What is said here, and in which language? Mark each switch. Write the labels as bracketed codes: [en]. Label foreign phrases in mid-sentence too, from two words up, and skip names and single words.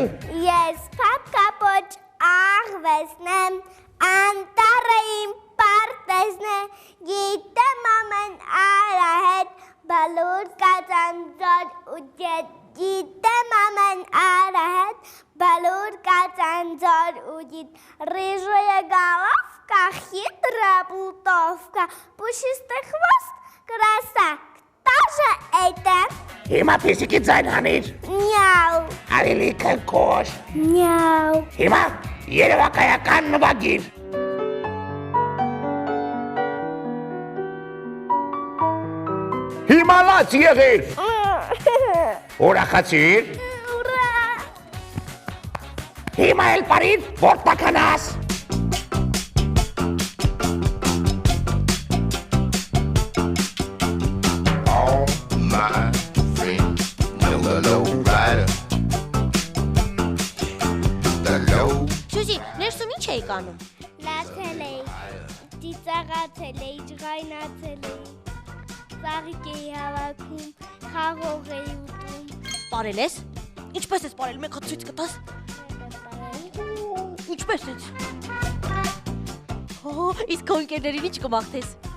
[hy] Ես փափկապոչ աղվեսնեմ, անտառը իմ պարտեզն է, գիտեմ ամեն արահետ, բալուր կածանձոր ու ջետ, գիտեմ ամեն արահետ, բալուր կածանձոր ու ջետ, [ru] рыжая головка, хитрая плутовка, пушистый хвост, краса, кто же это? [hy] Հիմա պիսիկի ձայն հանիր։ Няу, Արիլի կնկոշ։ няу. Հիմա երևակայական նվագիր։ Հիմա լաց եղիր։ Ուրախացիր։ [ru] Ура! [hy] Հիմա էլ պարին, որ տականաս։ [en] All my friends know the low rider. The low [hy] Սյուզի, ներսում ինչ էիք անում։ Լացել էի, ծիծաղացել էի, ջղայնացել էի, ծաղիկ էի հավաքում, խաղող էի ուտում։ Պարել ես։ Ինչպես ես պարել, մեկ հատ ցույց կտաս։ Ինչպես ես։ Օ, իսկ քո ընկերներին ինչ կմաղթես։